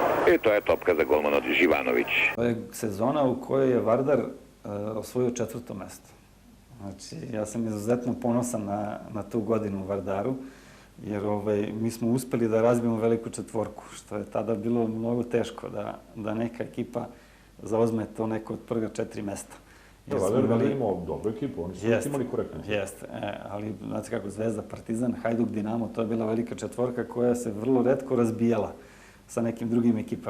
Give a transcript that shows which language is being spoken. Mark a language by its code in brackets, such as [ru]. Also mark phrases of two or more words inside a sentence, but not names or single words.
[mk] И тоа е топка за голманот Живановиќ. [sr] Тоа е сезона у којој е Вардар освоио 4-то место. Значи, јас сам изузетно поносан на ту годину у Вардару, jer mi smo uspeli da razbijemo veliku četvorku, što je tada bilo mnogo teško da neka ekipa zauzme to neko od prva 4 mesta. Vardar je imao dobru ekipu, oni su imali korektno. Jeste, ali znate kako, Zvezda, Partizan, Hajduk, Dinamo, to je bila velika četvorka koja se vrlo retko razbijala sa nekim drugim ekipama.